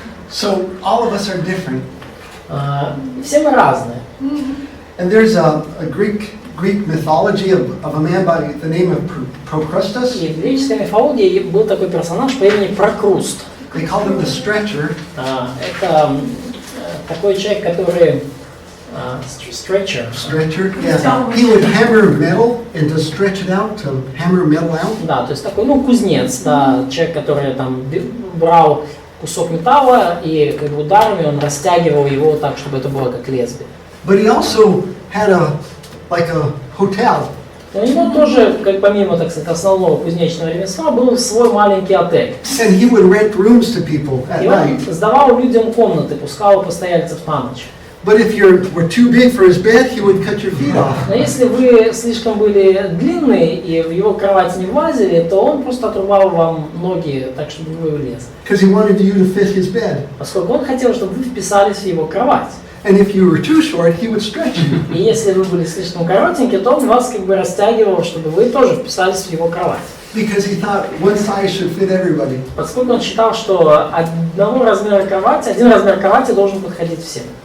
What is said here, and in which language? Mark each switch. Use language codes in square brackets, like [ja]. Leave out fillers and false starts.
[en] So all of us are different. [ru] Все мы разные. [en] And there's a Greek mythology of a man by the name of Procrustes. [ru] И в греческой мифологии был такой персонаж по имени Прокруст. [en] They called him the stretcher. [ru] Это такой человек, который stretcher. [en] Stretcher, yeah. He would hammer metal and to stretch it out, to hammer metal out. [ru] Да, то есть такой, кузнец, да, человек, который там брал кусок металла и как бы ударами он растягивал его так, чтобы это было как лезвие. [en] But he also had a hotel. [ru] У него тоже, как помимо, так сказать, основного кузнечного ремесла, был свой маленький отель. [en] And he would rent rooms to people at [ru] И [en] night. [ru] он сдавал людям комнаты, пускал постояльцев на ночь. [en] But if you were too big for his bed, he would cut your feet off. [ru] Но если вы слишком были длинные и в его кровать не влазили, то он просто отрубал вам ноги так, чтобы вы влезли. [en] Because he wanted you to fit his bed. [ru] Поскольку он хотел, чтобы вы вписались в его кровать. [en] And if you were too short, he would stretch you. [ru] И если вы были слишком коротенькие, то он вас как бы растягивал, чтобы вы тоже вписались в его кровать. [en] Because he thought one size should fit everybody. [ru] Поскольку он считал, что один размер кровати должен подходить всем.